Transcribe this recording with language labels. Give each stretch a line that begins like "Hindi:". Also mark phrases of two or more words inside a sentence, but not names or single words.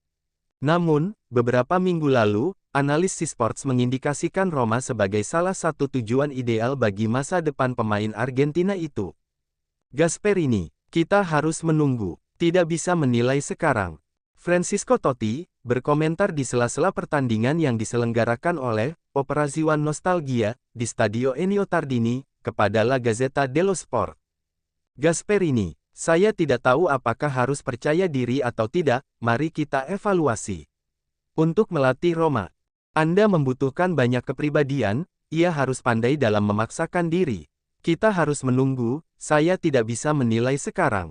Indonesian: Namun, beberapa minggu lalu, analis Sports mengindikasikan Roma sebagai salah satu tujuan ideal bagi masa depan pemain Argentina itu. Gasperini, kita harus menunggu. Tidak bisa menilai sekarang. Francisco Totti, berkomentar di sela-sela pertandingan yang diselenggarakan oleh Operazione Nostalgia, di Stadio Ennio Tardini, kepada La Gazzetta dello Sport. Gasperini, saya tidak tahu apakah harus percaya diri atau tidak, mari kita evaluasi. Untuk melatih Roma, Anda membutuhkan banyak kepribadian, ia harus pandai dalam memaksakan diri. Kita harus menunggu, saya tidak bisa menilai sekarang.